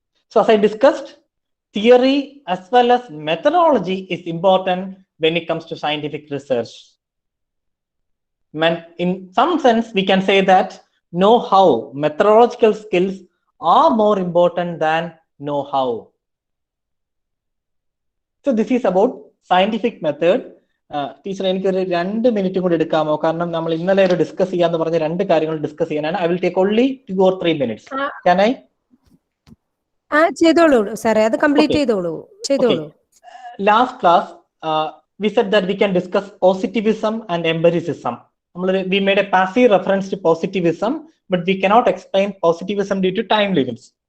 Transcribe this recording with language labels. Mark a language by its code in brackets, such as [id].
[en] So as I discussed, theory as well as methodology is important when it comes to scientific research. In some sense, we can say that know-how, methodological skills are more important than know-how. So this is about scientific method. [ml] Teacher, എനിക്ക് ഒരു 2 minute കൂടി എടുക്കാമോ? കാരണം നമ്മൾ ഇന്നലെ ഒരു discuss ചെയ്യാന്ന് പറഞ്ഞ 2 കാര്യങ്ങൾ ഡിസ്കസ് ചെയ്യാനാണ്. [en] I will take only 2 or 3 minutes. Can I? [ml] ചെയ്തോളൂ സാറേ, അത് കംപ്ലീറ്റ് ചെയ്തോളൂ. [en] Last class, we said that we can discuss positivism and empiricism. We made a passive reference to positivism, but we cannot explain positivism due to time limits.